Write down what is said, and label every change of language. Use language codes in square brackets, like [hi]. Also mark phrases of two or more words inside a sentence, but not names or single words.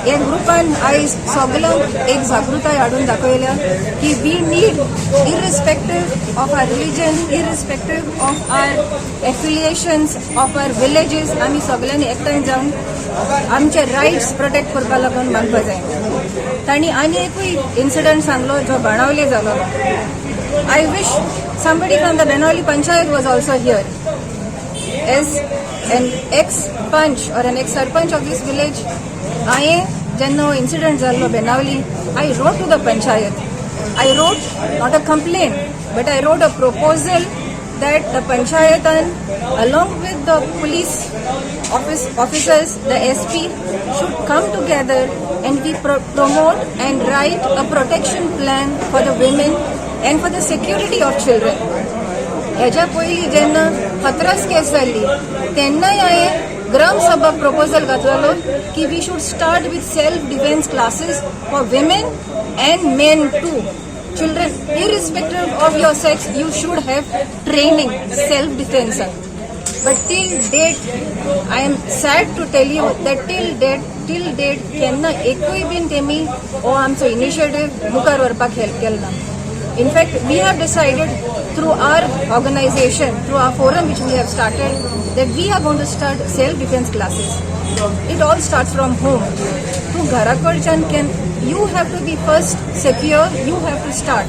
[kok] ह्या ग्रुपान आयज सगळ्यांक एक जागृताय हाडून दाखयल्या की [en] we need, irrespective of our religion, irrespective of our affiliations, of our villages, [kok] आमी सगळ्यांनी एकठांय जावन आमचे रायट्स प्रोटेक्ट करपा लागून मागपा जाय. तांणी आनी एकूय इन्सिडंट सांगलो जो बाणावले जालो. [en] I wish somebody from the Benoli Panchayat was also here. As an ex-panch or an ex-sarpanch of this village, [kok] jenna incident jallo [en] Benoli, I wrote to the Panchayat. I wrote not a complaint, but I wrote a proposal that the Panchayatan, along with the police officers, the SP, should come together and we promote and write a protection plan for the women and for the security of children. [kok] हेच्या पयलीं जेन्ना खतरास केस जाल्ली तेन्नाय हांवें ग्राम सभाक प्रपोजल घातलेलो की [en] we should start with self defence classes for women and men too. Children, irrespective of your sex, you should have training, self-defense. But till date, I am sad to tell you that till date, [kok] केन्ना एकूय बीन तेमी हो आमचो इनिशिएटिव्ह मुखार व्हरपाक हेल्प केलना. [en] In fact, we have decided through our organization, through our forum which we have started, that we are going to start self-defense classes. It all starts from home. To Gharakodchan you have to be first secure, you have to start.